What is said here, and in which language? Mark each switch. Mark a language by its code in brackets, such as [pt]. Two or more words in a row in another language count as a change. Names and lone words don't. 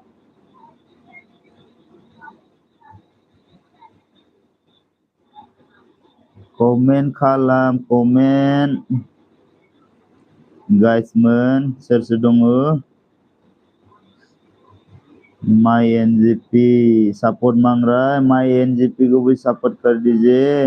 [brx] कमेन्ट खालाम कमेन्ट गाइसमोन सोर सोर दङ [hi] माय एनजीपी सपोर्ट मांग रहा है माय एनजीपी को भी सपोर्ट कर दीजिए